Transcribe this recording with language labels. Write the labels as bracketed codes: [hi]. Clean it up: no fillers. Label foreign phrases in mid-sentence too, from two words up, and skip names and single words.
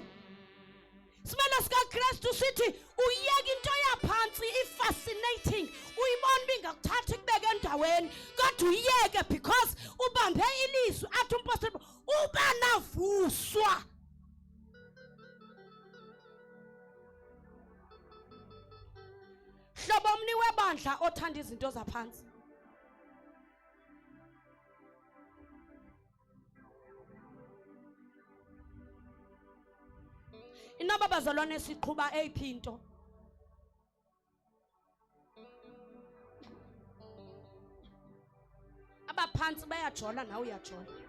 [zu] Similo sikaKristu sithi uyeke into yaphansi i-fascinating. Uyibona bingakuthatha ikubeke endaweni kodwa uyeke because ubambe ilizwi athi uMpostoli uba navuswa. Hlobo omni webandla othanda izinto zaphansi. [xh] Inoba bazalwane siqhuba eyiphi into. [zu] Abaphansi bayajola nawe uyajola.